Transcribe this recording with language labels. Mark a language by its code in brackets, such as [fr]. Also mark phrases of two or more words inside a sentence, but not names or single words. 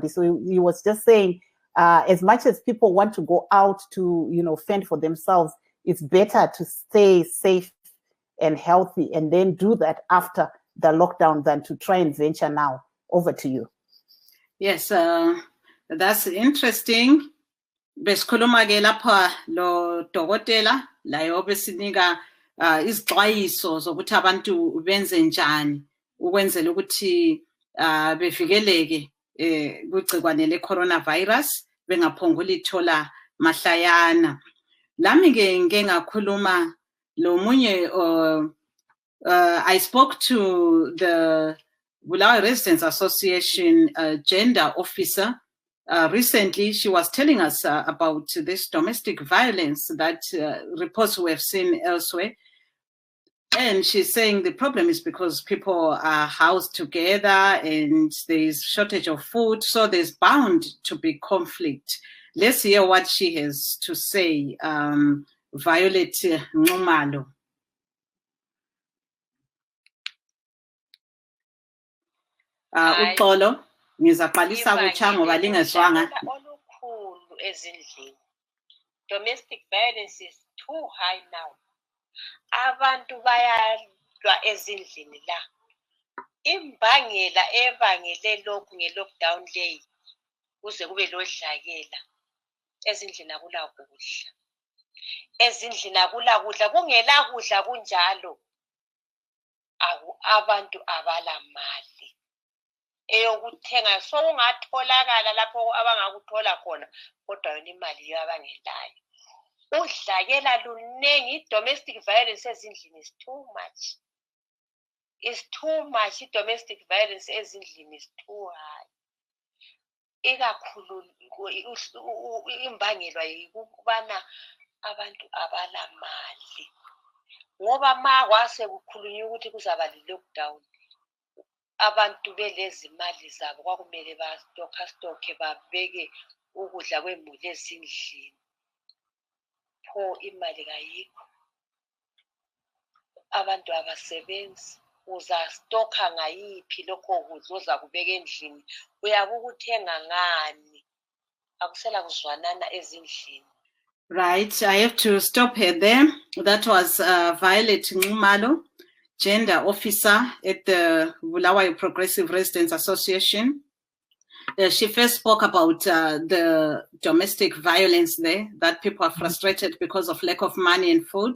[en] So he was just saying, as much as people want to go out to, fend for themselves, it's better to stay safe and healthy and then do that after the lockdown than to try and venture now. Over to you. Yes, that's interesting. [nd] Besikhuluma ke lapha lo dokotela la yobesinika izixwayiso zokuthi abantu benze njani ukwenzela ukuthi bevikeleke kugcikwane le-coronavirus bengaphongula ithola mahlayana. Lami ke ngeke ngakhuluma lo munye [en] I spoke to the Bulawayo Residents Association gender officer recently. She was telling us about this domestic violence that reports we have seen elsewhere. And she's saying the problem is because people are housed together and there's shortage of food, so there's bound to be conflict. Let's hear what she has to say. Violet Nxumalo. [nd] Uxolo ngizaqalisa kutsha ngoba lingezwanga. Olukhulu ezindlini. [en] Domestic violence is too high now. [nd] Abantu bayalwa ezindlini la. Imbangela ebangele lokhu nge-lockdown leyi kuze kube lodlakela. Ezindlini akula kudla. Ezindlini akula kudla, kungela kudla kunjalo. Abantu abala mali. Eyokuthenga so ungatholakala lapho abangakuthola khona kodwa yona imali yabangelayo. Udlakela lunengi. [en] Domestic violence ezindlini is too much. It's too much. Domestic violence ezindlini is too high. [nd] Ikakhulu imbangelwa yikubana abantu abala mali. Ngoba kwase kukhulunywa ukuthi kuzaba le-lockdown. Abantu belezi mali zabo kwakumele bastokhe babeke ukudla kwemuli ezindlini. Pho imali kayikho. Abantu abasebenzi. Uzastokha ngayiphi lokho kudla oza kubeka endlini? Uyakukuthenga ngani? Akusela kuzwanana ezindlini. [en] Right, I have to stop her there. That was Violet Nxumalo, gender officer at the Bulawayo Progressive Residents Association. She first spoke about the domestic violence there, that people are frustrated because of lack of money and food.